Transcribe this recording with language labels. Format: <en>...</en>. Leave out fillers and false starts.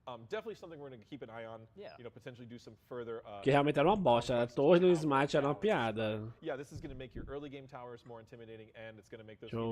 <en>Definitely something we're going to keep an eye on. You know, potentially do some further.</en> <pt>Que realmente era uma bosta. A torre do Smite era uma piada.</pt> <en>Yeah, this is going to make your early game towers more intimidating, and it's going to make those.</en>